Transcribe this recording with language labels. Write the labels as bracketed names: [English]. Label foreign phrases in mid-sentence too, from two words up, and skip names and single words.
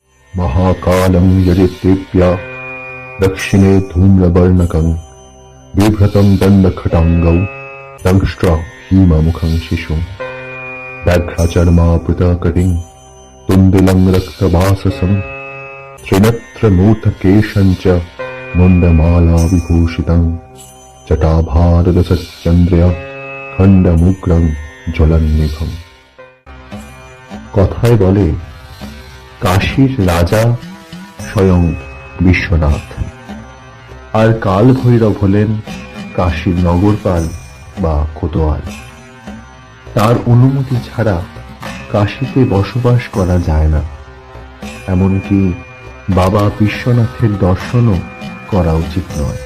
[Sanskrit] महाकालं यजितेभ्य दक्षिणे धूम्रवर्णकं बिभ्रतं दण्डखटाङ्गौ दंष्ट्रा भीममुखं शिशुं व्याघ्राचर्मावृतकटिं तुन्दिलं रक्तवाससं त्रिनत्रमूर्धकेशं च मुण्डमाला विभूषितं जटाभारदसच्चन्द्रया खण्डमुग्रं ज्वलन्निभम्। [Bangla] কথায় বলে কাশীর রাজা স্বয়ং বিশ্বনাথ, আর কাল ভৈরব হলেন কাশীর নগরপাল বা কোতোয়াল। তার অনুমতি ছাড়া কাশীতে বসবাস করা যায় না, এমনকি বাবা বিশ্বনাথের দর্শনও করা উচিত নয়।